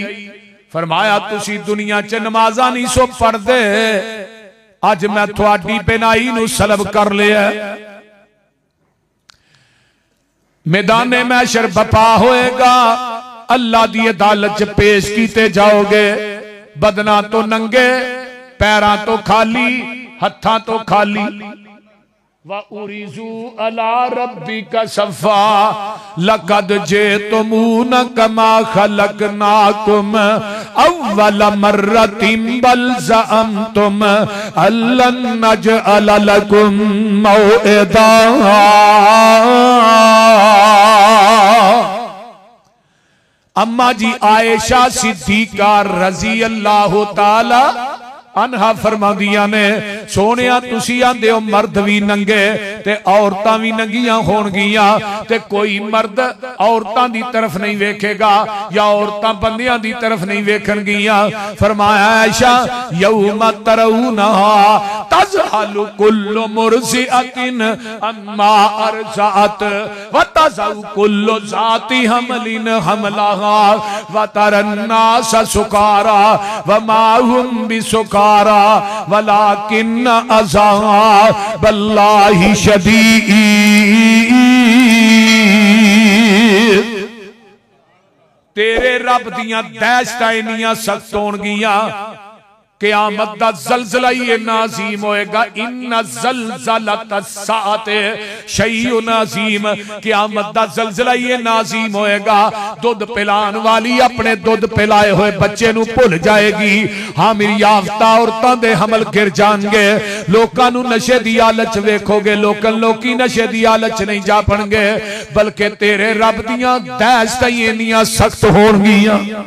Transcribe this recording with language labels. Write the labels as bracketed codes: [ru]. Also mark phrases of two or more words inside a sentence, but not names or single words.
[pa] فرمایا تسی دنیا چ نمازاں نہیں سو پڑھدے، اج میں تہاڈی بینائی نوں سلب کر لیا. میدان محشر بپا ہوئے گا، اللہ دی عدالت چ پیش کیتے جاؤ گے. بدناں تو ننگے، پیراں تو خالی، ہتھاں تو خالی. [ar] وعرضوا على ربك صفا لقد جئتمونا كما خلقناكم أول مرة بل زعمتم ألن نجعل لكم موعدا. [pa] اماں جی عائشہ صدیقہ [ar] رضي الله تعالى عنها [pa] فرماندیاں نے سونیا تسی آندے ہو مرد بھی ننگے تے عورتاں بھی ننگیاں ہونگیاں، تے کوئی مرد عورتاں دی طرف نہیں ویکھے گا یا عورتاں بندیاں دی طرف نہیں ویکھنگیاں. [ar] فرمایا عائشة يوم ترونها تذهل كل مرضعة عما أرضعت وتضع كل ذات حمل حملها وترى الناس سكارى وما هم بسكارى ولكن عذاب الله شديد. [pa] تیرے رب دیاں دہشتاں اینیاں سخت ہونگیاں، قیامت دا زلزلہ ہی اینا عظیم ہوئے گا. [ar] إن زلزلة الساعة شيء عظيم, [pa] قیامت دا زلزلہ ہی اینا عظیم ہوئے گا. دُدھ پلان والی اپنے دُدھ پلائے ہوئے بچے نوں بھل جائے گی. حامل یافتہ عورتاں دے حمل گر جانگے. لوکاں نوں نشے دی حالت چ ویکھو گے، لوکی نشے دی حالت چ نہیں جاپنگے، بلکہ تیرے رب دیاں دہشتاں ہی اینیاں سخت ہونگیاں.